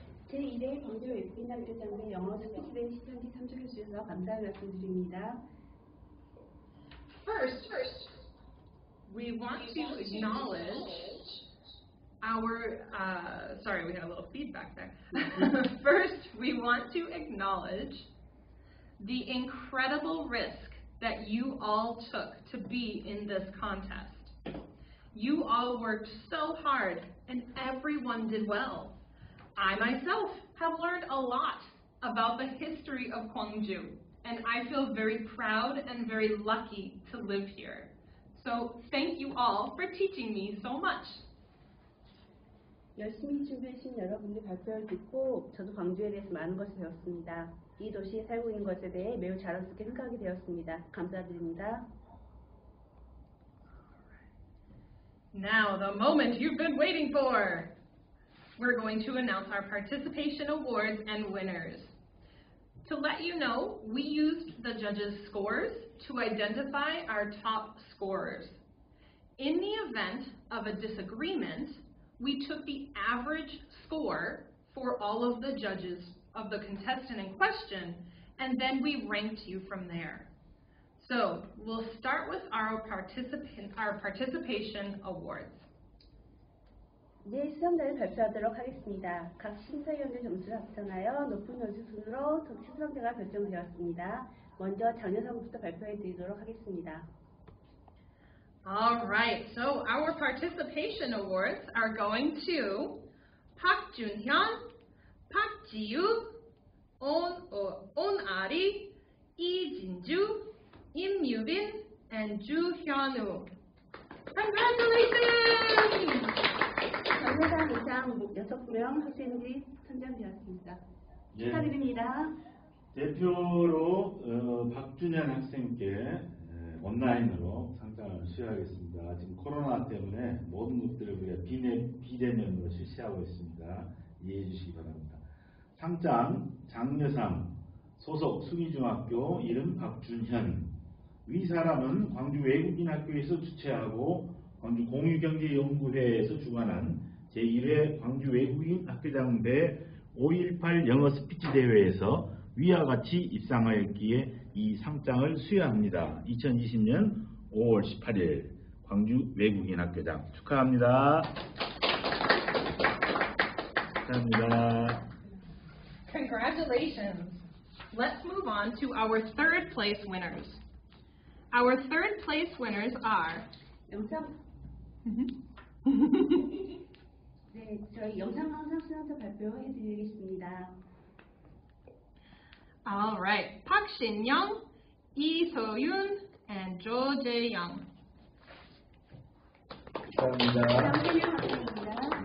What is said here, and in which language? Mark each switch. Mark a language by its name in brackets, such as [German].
[Korean] 제2회 광주 외국인학교장의 영어 스피치뱅 시청지 참석해 주셔서 감사의 말씀드립니다. [English] First, we want to acknowledge our, sorry, we had a little feedback there. First, we want to acknowledge the incredible risk that you all took to be in this contest. You all worked so hard and everyone did well. I myself have learned a lot about the history of Gwangju, and I feel very proud and very lucky to live here. So thank you all for teaching me so much. [Korean] 열심히 준비하신 여러분들 발표를 듣고 저도 광주에 대해서 많은 것을 배웠습니다. 이 도시에 살고 있는 것에 대해 매우 자랑스럽게 생각하게 되었습니다. 감사드립니다. [English] Now, the moment you've been waiting for. We're going to announce our participation awards and winners. To let you know, we used the judges' scores to identify our top scorers. In the event of a disagreement, we took the average score for all of the judges of the contestant in question, and then we ranked you from there. So we'll start with our participation awards. [Korean] 이제 수상자를 발표하도록 하겠습니다. 각 심사위원들 점수를 합산하여 높은 점수 순으로 수상자가 결정되었습니다. 먼저 장려상부터 발표해 드리도록 하겠습니다. [English] All right, so our participation awards are going to Park Junhyun, Park Ji-yu, On Ari, Lee Jin-ju, Im Yu-bin, and Ju Hyun-woo. Congratulations! [Korean] 장려상 대상 6명 학생들이 선정되었습니다. 축하드립니다. 대표로 박준현 학생께 온라인으로 상장을 수여하겠습니다. 지금 코로나 때문에 모든 것들을 우리가 비대면으로 실시하고 있습니다. 이해해 주시기 바랍니다. 상장 장려상 소속 수기중학교 이름 박준현. 위 사람은 광주 외국인 학교에서 주최하고 광주 공유경제연구회에서 주관한 제1회 광주 외국인 학교장 대 5.18 영어 스피치 대회에서 위와 같이 입상하였기에 이 상장을 수여합니다. 2020년 5월 18일 광주 외국인 학교장 축하합니다. 축하합니다. [English] Congratulations. Let's move on to our third place winners. Our third place winners are [Korean] 네, 저희 영상강사 수상자 발표해 드리겠습니다. [English] All right, Park Shin-young, Lee So-yoon, and Jo Jae-young. [Korean] 축하합니다.